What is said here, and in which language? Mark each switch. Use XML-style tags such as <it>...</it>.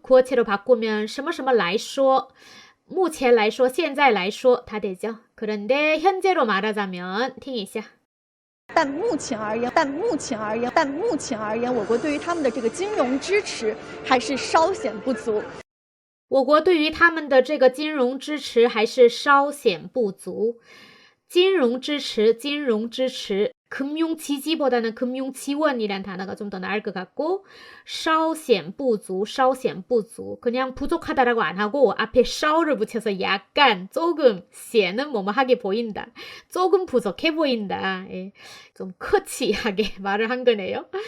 <ko>구어체로 바꾸면</ko> <zh>什么什么来说, 目前来说, 现在来说,</zh> <ko>다 되죠. 그런데 현재로 말하자면,</ko> <zh>听一下。但目前而言，我国对于他们的这个金融支持还是稍显不足。我国对于他们的这个金融支持还是稍显不足。</zh> <ko>金融支持 금융지지보다는 금융지원이란 단어가 좀 더 나을 것 같고, 稍显不足 그냥 부족하다라고 안 하고 앞에 稍를 붙여서 약간, 조금, 显은 뭐뭐하게 보인다, 조금 부족해 보인다, 예, 좀 커치하게 말을 한 거네요.</ko>